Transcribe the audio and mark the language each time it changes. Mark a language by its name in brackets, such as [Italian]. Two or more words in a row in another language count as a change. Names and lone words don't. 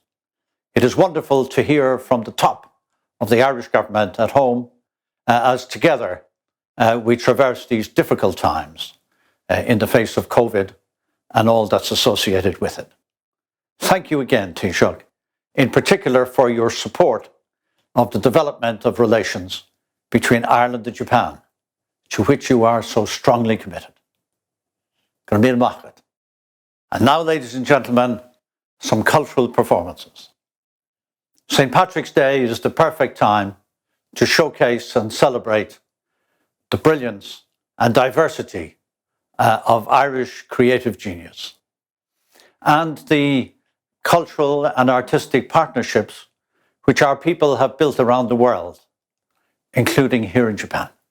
[English] It is wonderful to hear from the top of the Irish government at home as together we traverse these difficult times in the face of COVID and all that's associated with it. Thank you again, Taoiseach, in particular for your support of the development of relations between Ireland and Japan, to which you are so strongly committed. [Irish] Gur míle maith agaibh. [English] And now, ladies and gentlemen, some cultural performances. St. Patrick's Day is the perfect time to showcase and celebrate the brilliance and diversity of Irish creative genius and the cultural and artistic partnerships which our people have built around the world, including here in Japan.